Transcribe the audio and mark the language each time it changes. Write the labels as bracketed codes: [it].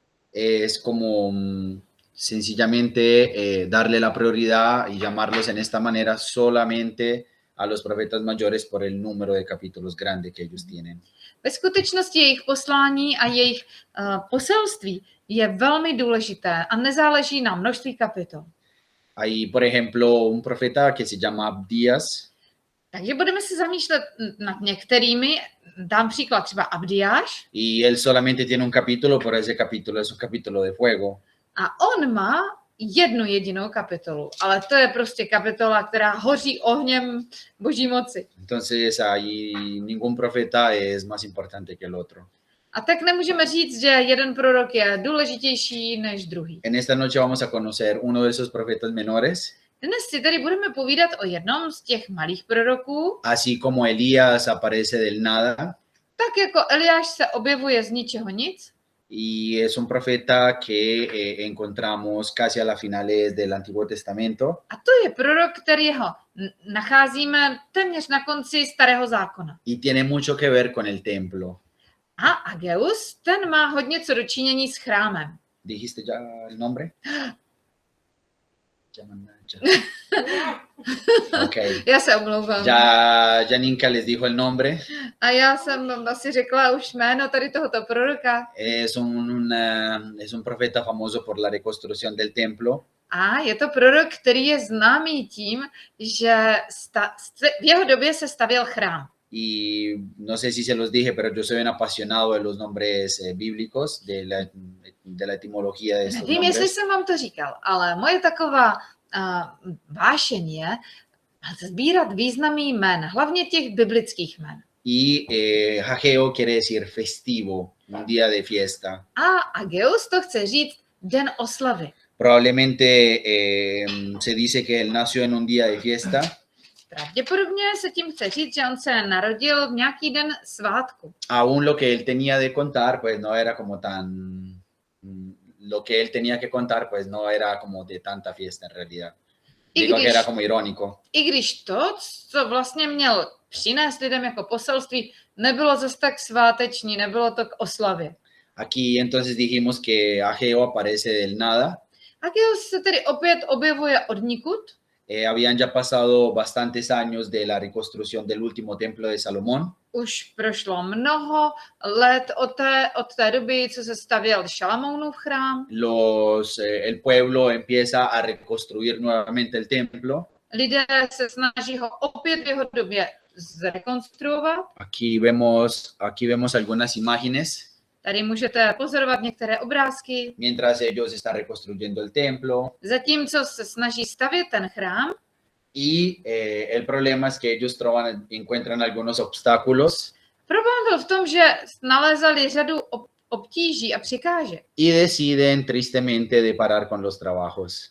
[es] Es como sencillamente darle la prioridad y llamarlos en esta manera solamente a los profetas mayores por el número de capítulos grande que ellos tienen. [cs] Ve skutečnosti jejich poslání a jejich poselství je velmi důležité a nezáleží na množství kapitol. [es] Hay, por ejemplo, un profeta que se llama Abdías. [cs] Takže budeme se zamýšlet nad některými. Dám příklad třeba Abdiáš. [es] Y él solamente tiene un capítulo, pero ese capítulo es un capítulo de fuego. [cs] A on má jednu jedinou kapitolu, ale to je prostě kapitola, která hoří ohněm Boží moci. [es] Entonces ahí ningún profeta es más importante que el otro. [cs] A tak nemůžeme říct, že jeden prorok je důležitější než druhý. [es] En esta noche vamos a conocer uno de esos profetas menores. [cs] Dnes si tady budeme povídat o jednom z těch malých proroků. [es] Así como Elías aparece del nada. [cs] Tak jako Eliáš se objevuje z ničeho nic. [es] Y es un profeta que encontramos casi a las finales del Antiguo Testamento. [cs] A to je prorok, kterýho nacházíme téměř na konci Starého zákona. [es] Y tiene mucho que ver con el templo. [cs] A Ageus, ten má hodně co dočinění s chrámem. [es] ¿Dijiste ya el nombre? Okay. [cs] Já se omlouvám. [es] Ya Janinka les dijo el nombre. [cs] A já jsem asi řekla už jméno tady tohoto proroka. [es] Es un profeta famoso por la reconstrucción del templo. [cs] A je to prorok, který je známý tím, že v jeho době se stavěl chrám. [es] Y no sé si se los dije, pero yo soy un apasionado de los nombres bíblicos, de la etimología de estos [cs] Nevím, [es] nombres. [cs] jestli jsem vám to říkal, ale moje taková vášeň je sbírat významy jmen, hlavně těch biblických jmen. [es] Y Hageo quiere decir festivo, un día de fiesta. [cs] A Ageus to chce říct den oslavy. [es] Probablemente se dice que él nació en un día de fiesta. [cs] Pravděpodobně se tím chce říct, že on se narodil v nějaký den svátku. [es] Aún lo que él tenía de contar, pues no era como tan... Lo que él tenía que contar, pues no era como de tanta fiesta en realidad. Digo que era como irónico. [cs] I když to, co vlastně měl přinést lidem jako poselství, nebylo zase tak sváteční, nebylo to k oslavě. [es] Aquí entonces dijimos que Ageo aparece del nada. [cs] Ageus se tedy opět objevuje odnikud. [es] Habían ya pasado bastantes años de la reconstrucción del último templo de Salomón. [cs] Už prošlo mnoho let od té doby, co se stavěl Šalamounův chrám. [es] El pueblo empieza a reconstruir nuevamente el templo. [cs] Lidé se snaží ho opět v jeho době zrekonstruovat. [es] Aquí vemos algunas imágenes [cs] Tady můžete pozorovat některé obrázky. [es] mientras ellos están reconstruyendo el templo. [cs] Zatímco se snaží stavět ten chrám, [es] Y el problema es que ellos encuentran algunos obstáculos [cs] problém byl v tom, že nalezali řadu obtíží a překážek. [es] y deciden tristemente de parar con los trabajos.